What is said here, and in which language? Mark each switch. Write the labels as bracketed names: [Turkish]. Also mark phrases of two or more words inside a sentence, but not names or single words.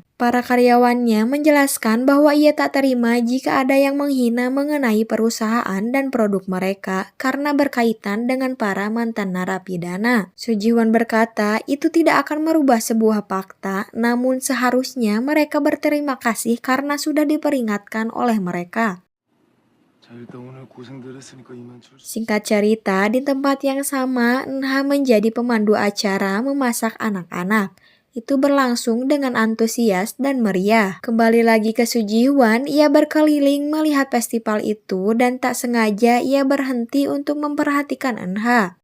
[Indonesian] Para karyawannya menjelaskan bahwa ia tak terima jika ada yang menghina mengenai perusahaan dan produk mereka karena berkaitan dengan para mantan narapidana. Su Jihwan berkata itu tidak akan merubah sebuah fakta, namun seharusnya mereka berterima kasih karena sudah diperingatkan oleh mereka. [Korean] 자, 일단 오늘 고생들 했으니까 이만 출. [Indonesian] Singkat cerita, di tempat yang sama, Nha menjadi pemandu acara memasak anak-anak. Itu berlangsung dengan antusias dan meriah. Kembali lagi ke Su Jihwan, ia berkeliling melihat festival itu dan tak sengaja ia berhenti untuk memperhatikan Nha.